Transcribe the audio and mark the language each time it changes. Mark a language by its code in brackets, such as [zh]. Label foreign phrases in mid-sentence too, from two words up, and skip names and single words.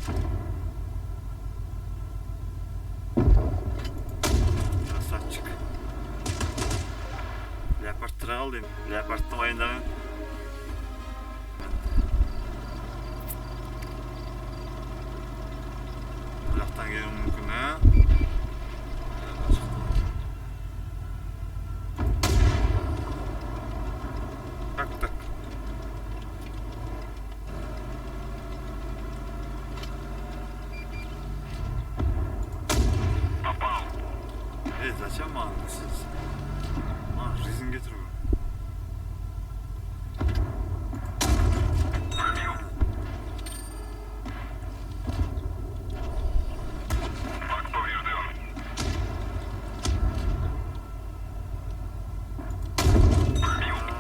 [ru] Красавчик. [kk] Леопард тұра қал деймін. Леопардты уайымдамын. Бұл жақтан келуі мүмкін, [ru] Так. Попал. [kk] Зачем маған гусеница? Маған жизнь кетіру. [ru] Пробил. Бак поврежден. Пробил.